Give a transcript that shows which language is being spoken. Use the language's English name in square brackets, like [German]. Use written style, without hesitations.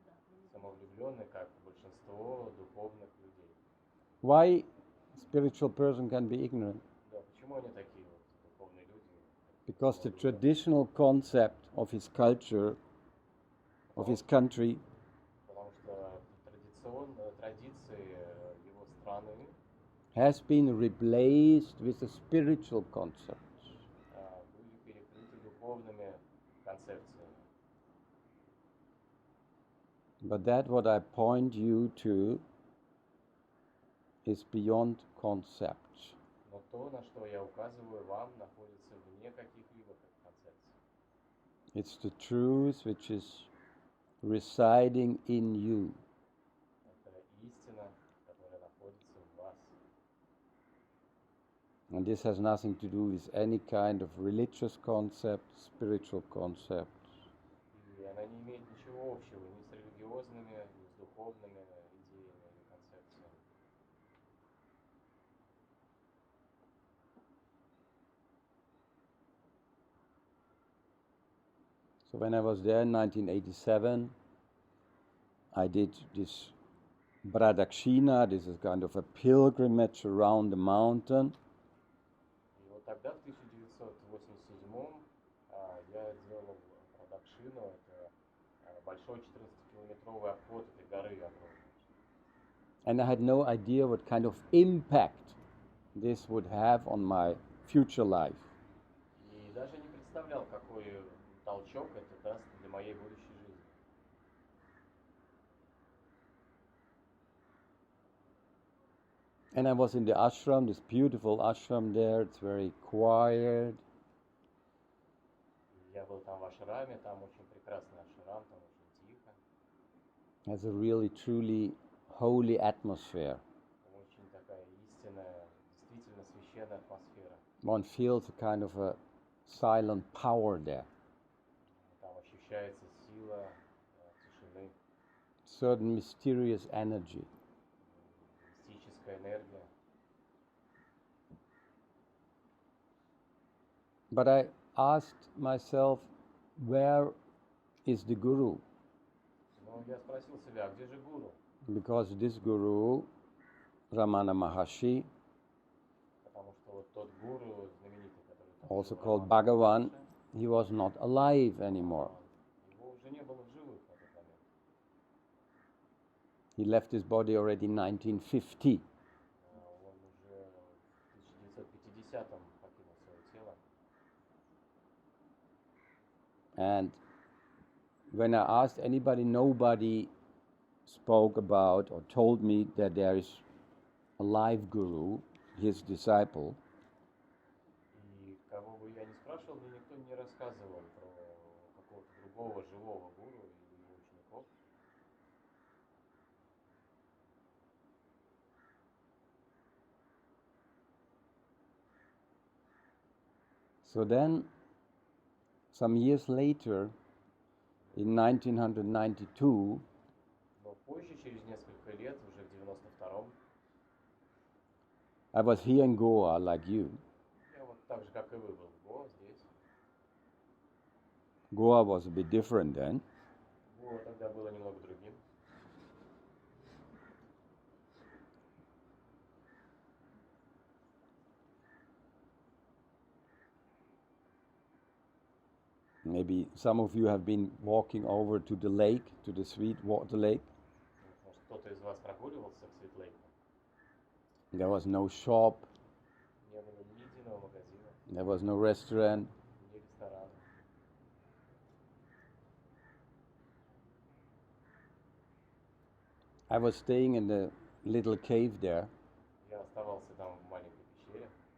[Russian] и самовлюбленный, как большинство духовных людей. [English] Why a spiritual person can be ignorant? [Russian] Да, почему они такие вот духовные люди? [English] Because the traditional concept of his culture, of his country, [Russian] Потому что традиции его страны [English] has been replaced with a spiritual concept. [Russian] были перекрыты духовными концепциями. [English] But that what I point you to is beyond concepts. [Russian] Но то, на что я указываю вам, находится вне каких-либо концепций. [English] It's the truth which is residing in you. [Russian] Это истина, которая находится в вас. [English] And this has nothing to do with any kind of religious concept, spiritual concept. [Russian] И она не имеет ничего общего ни с религиозными, ни с духовными идеями или концепциями. [English] So when I was there in 1987, I did this Pradakshina, this is kind of a pilgrimage around the mountain. [Russian] И вот тогда, в 1987-м, я делал Прадакшину, это большой 14-километровый обход этой горы огромной. [English] And I had no idea what kind of impact this would have on my future life. [Russian] И даже не представлял, какой толчок это даст для моей будущей жизни. [English] And I was in the ashram, this beautiful ashram there, it's very quiet. [Russian] Я был там в ашраме, там очень прекрасный ашрам, там очень тихо, [English] Has a really, truly holy atmosphere. [Russian] очень такая истинная, действительно священная атмосфера. [English] One feels a kind of a silent power there. [Russian] Там ощущается сила тишины, [English] Certain mysterious energy. [Russian] мистическая энергия. [English] But I asked myself, where is the Guru? [Russian] Но я спросил себя, а где же гуру? [English] Because this Guru, Ramana Maharshi, [Russian] Потому что вот тот гуру знаменитый, который там [English] also [Russian] жил, [English] called [Russian] Рамана [English] Bhagavan, [Russian] Махарши, [English] he was not alive anymore. [Russian] его уже не было в живых в этот момент. [English] He left his body already in 1950. [Russian] Он уже в 1950-м покинул свое тело. [English] And when I asked anybody, nobody spoke about or told me that there is a live Guru, his disciple. [Russian] И кого бы я ни спрашивал, мне никто не рассказывал про какого-то другого живого гуру или его учеников. [English] So then, some years later, in 1992, [Russian] Но позже, через несколько лет, уже в 92-м, [English] I was here in Goa like you. [Russian] я вот так же, как и вы, был в Гоа здесь. [English] Goa was a bit different then. [Russian] Его тогда было немного другим. [English] Maybe some of you have been walking over to the lake, to the Sweetwater Lake. [Russian] Может, кто-то из вас прогуливался к Светлейку? [English] There was no shop, [Russian] Не было ни единого магазина, [English] there was no restaurant. [Russian] ни ресторана. [English] I was staying in the little cave there, [Russian] Я оставался там в маленькой пещере,